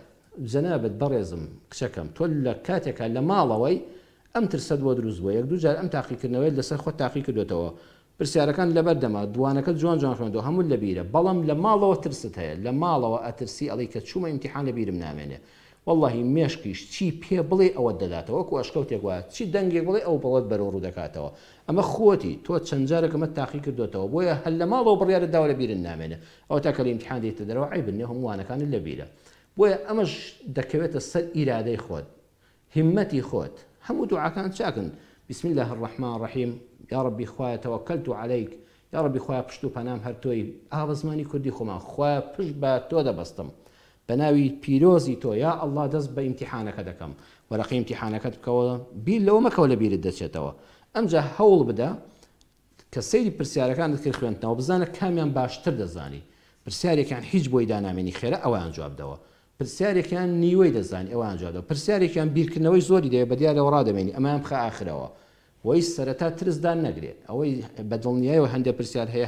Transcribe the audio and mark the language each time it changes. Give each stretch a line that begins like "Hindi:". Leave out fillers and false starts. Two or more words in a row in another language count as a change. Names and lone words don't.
Central Kurdish: جەنابەت بەڕێزم کچەکەم تۆ لە کاتێکە لە ماڵەوەی ئەم ترسەت بۆ دروست بووە یەک دوو جار ئەم تاقیکردنەوەی لەسەر خۆت تاقی کردوێتەوە پرسیارەکان لەبەر دەما دوانەکە جوان جوان خوێندەوە هەموو لەبیرە بەڵام لە ماڵەوە ترست هەیە لە ماڵەوە ئەترسی ئەڵی کە چوومە ئیمتیحان لەبیرم نامێنێ واللهی مێشکیش چی پێ بڵێ ئەوە دەداتەوە وەکو ئەشکەوتێک وایە چی دەنگێک بڵێ ئەو بەڵێت بەرەو ڕوو دەکاتەوە. ئەمە خۆتی تۆ چەند جارێکمە تاقی کردوێتەوە بۆیە هەل لە ماڵەوە بڕیارت داوە لەبیرن نامێنێ ئەو تاکە لە ئیمتیحان دێتە دەرەوە عیبن هەمووانەکانت لەبیرە بۆیە ئەمەش دەکەوێتە سەر ئیرادەی خۆت همەتی خۆت هەموو دوعاکان چاکن
Arabic: بسم الله الرحمن الرحیم یا ربی
Central Kurdish: خوایە
Arabic: توکلت علیک یا ربی
Central Kurdish: خوایە پشت و پەنام هەر تۆی ئاوا زمانی کوردی خۆمان خوایە پشت بە تۆ دەبەستم بە ناوی پیرۆزی تۆ
Arabic: یا ئەڵڵا
Central Kurdish: دەست بە ئیمتیحانەکە دەکەم وەرەقی ئیمتیحانەکەت بکەوە بیر لەوە مەکەوە لەبیرت دەچێتەوە. ئەمجا هەوڵ بدە کە سەیری پرسیارەکانت کرد خوێندنەوە بزانە کامیان باشتر دەزانی پرسیارێکیان هیچ بۆی دانامێنی خێرە ئەویان جوابدەوە پرسیارێکیان نیوەی دەزانی ئەوان جوابدەوە پرسیارێکیان بیرکردنەوەی زۆری دەیە بە دیارەوە ڕادەمێنی ئەمەیان بخە ئاخرەوە وەی سەرەتا ترسدان نەگرێت ئەوەی بەدڵنیایەوە هەندێک پرسیار هەیە